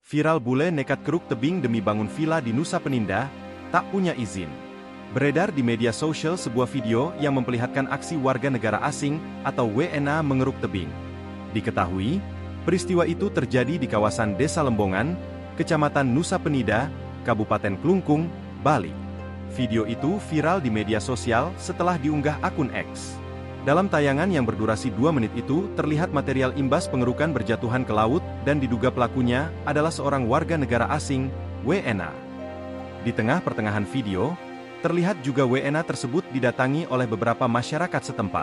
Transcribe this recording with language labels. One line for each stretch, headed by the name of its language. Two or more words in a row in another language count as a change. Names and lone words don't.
Indonesian: Viral bule nekat keruk tebing demi bangun villa di Nusa Penida, tak punya izin. Beredar di media sosial sebuah video yang memperlihatkan aksi warga negara asing atau WNA mengeruk tebing. Diketahui, peristiwa itu terjadi di kawasan Desa Lembongan, Kecamatan Nusa Penida, Kabupaten Klungkung, Bali. Video itu viral di media sosial setelah diunggah akun X. Dalam tayangan yang berdurasi 2 menit itu, terlihat material imbas pengerukan berjatuhan ke laut, dan diduga pelakunya adalah seorang warga negara asing, WNA. Di tengah pertengahan video, terlihat juga WNA tersebut didatangi oleh beberapa masyarakat setempat.